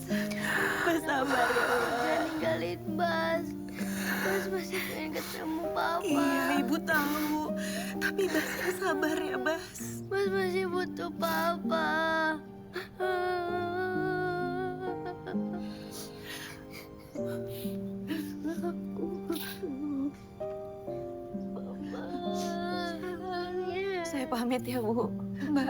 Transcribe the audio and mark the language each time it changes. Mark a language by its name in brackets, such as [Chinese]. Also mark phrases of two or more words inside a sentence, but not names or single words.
[Indonesian] Bas sabar ya, Bas. Jangan ninggalin Bas. Bas masih pengen ketemu Papa. Iya, Ibu tahu. Tapi Bas sabar ya, Bas. Bas masih butuh Papa. Saya pamit ya, Bu. Mbak.